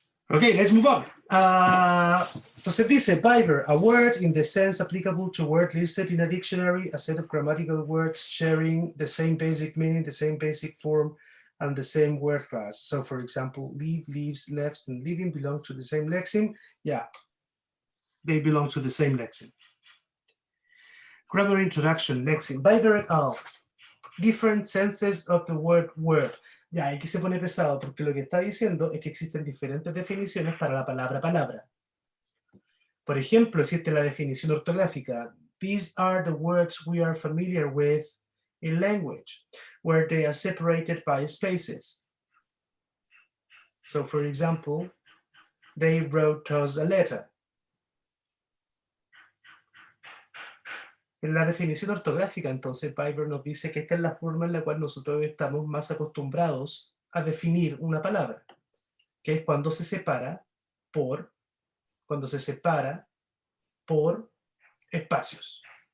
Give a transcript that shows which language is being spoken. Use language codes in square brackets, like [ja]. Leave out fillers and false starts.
[en] Okay, let's move on. [es] Entonces dice, [en] Viber, a word in the sense applicable to a word listed in a dictionary, a set of grammatical words sharing the same basic meaning, the same basic form, and the same word class. So for example, leave, leaves, left, and leaving belong to the same lexeme. Yeah, they belong to the same lexeme. Grammar introduction, lexeme. Viber et al. Different senses of the word word. [es] Ya, aquí se pone pesado porque lo que está diciendo es que existen diferentes definiciones para la palabra palabra. Por ejemplo, existe la definición ortográfica. [en] These are the words we are familiar with in language, where they are separated by spaces. So, for example, they wrote us a letter. [es] En la definición ortográfica, entonces, Viber nos dice que esta es la forma en la cual nosotros estamos más acostumbrados a definir una palabra, que es cuando se separa por cuando se separa por espacios.